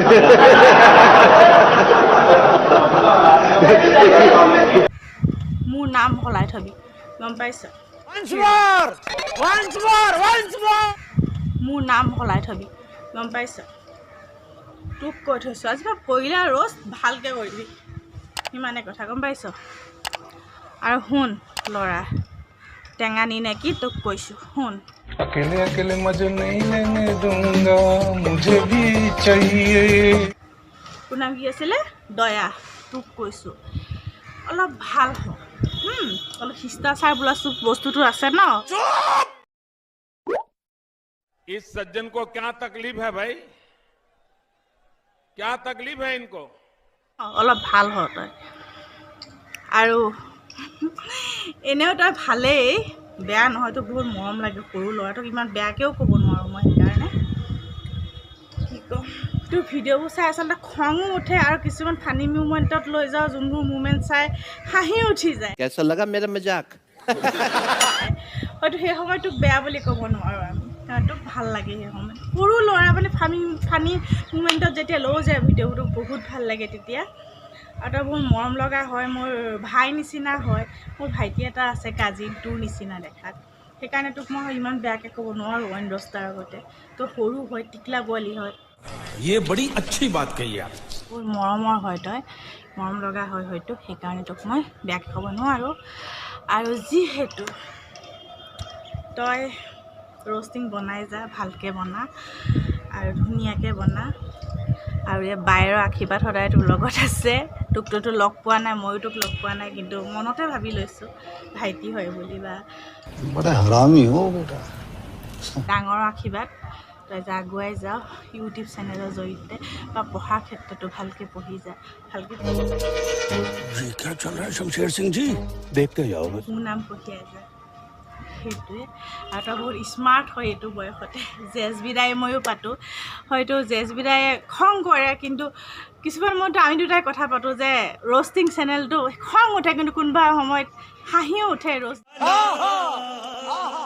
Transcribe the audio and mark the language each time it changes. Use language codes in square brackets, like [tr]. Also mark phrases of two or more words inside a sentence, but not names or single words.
[as] মোৰ নাম সলাই থবি গম পাইছ, মোৰ নাম সলাই থবি গম পাইছ। তোক কৈ থৈছোঁ আজি মই পইলা ৰ'জ ভালকৈ কৰিবি সিমানে কথা গম পাইছ। আৰু শুন ল'ৰা টেঙানী নে কি তোক কৈছোঁ শুন। [hi] अकेले अकेले मजे नहीं लेने दूंगा मुझे भी चाहिए। [as] তোৰ নাম কি আছিলে দয়া, তোক কৈছোঁ অলপ ভাল হ অলপ শিষ্টাচাৰ বোলা বস্তুটো আছে ন। [hi] इस सज्जन को क्या तकलीफ है भाई, क्या तकलीफ है इनको। [as] অলপ ভাল হ তই। আৰু এনেও তই ভালেই বেয়া নহয়, তোক বহুত মৰম লাগে সৰু ল'ৰাটোক ইমান বেয়াকৈও ক'ব নোৱাৰোঁ মই। সেইকাৰণে কি ক'ম তোৰ ভিডিঅ'বোৰ চাই আচলতে খঙো উঠে আৰু কিছুমান [en] funny momentত [as] লৈ যাওঁ যোনবোৰ মুমেণ্ট চাই হাঁহি উঠি যায়। [hi] कैसा लगा मेरा मजाक। [as] হয়তো সেই সময়ত তোক বেয়া বুলি ক'ব নোৱাৰোঁ আমি, তোক ভাল লাগে সেই সময়ত। সৰু ল'ৰা মানে [en] funny momentত [as] যেতিয়া লৈ যায় ভিডিঅ'বোৰ বহুত ভাল লাগে তেতিয়া। আৰু তই বহুত মৰম লগা হয়, মোৰ ভাই নিচিনা হয়। মোৰ ভাইটি এটা আছে কাজিন তোৰ নিচিনা দেখাত, সেইকাৰণে তোক মই ইমান বেয়াকৈ ক'ব নোৱাৰোঁ অইন দহটাৰ আগতে। তই সৰু হয় টিকলা পোৱালি হয়, [hi] ये बड़ी अच्छी बात कही आप। [as] বহুত মৰমৰ হয় তই মৰম লগা হয় হয়তো, সেইকাৰণে তোক মই বেয়াকৈ ক'ব নোৱাৰোঁ। আৰু যিহেতু তই ৰ'ষ্টিং বনাই যা ভালকৈ বনা আৰু ধুনীয়াকৈ বনা। আৰু এই বাইৰৰ আশীৰ্বাদ সদায় তোৰ লগত আছে। তোকতো লগ পোৱা নাই, ময়ো তোক লগ পোৱা নাই, কিন্তু মনতে ভাবি লৈছোঁ ভাইটি হয় বুলি বা [hi] बड़ा हरामी हो बेटा। [as] ডাঙৰৰ আশীৰ্বাদ তই যা আগুৱাই যাওঁ ইউটিউব চেনেলৰ জৰিয়তে বা পঢ়াৰ ক্ষেত্ৰতো ভালকৈ পঢ়ি যা ভালকৈ। [hi] ये क्या चल रहा है शमशेर सिंह जी, देखते जाओ बस। [as] মোৰ নাম পঠিয়াই যায় সেইটোৱে। আৰু তই বহুত স্মাৰ্ট হয় এইটো বয়সতে। জেজবিদাই ময়ো পাতোঁ, হয়তো জেজবিদায়ে খং কৰে, কিন্তু কিছুমান মতে আমি দুটাই কথা পাতোঁ যে [en] roasting channelটো [as] খং উঠে কিন্তু কোনোবা সময়ত হাঁহিও উঠে।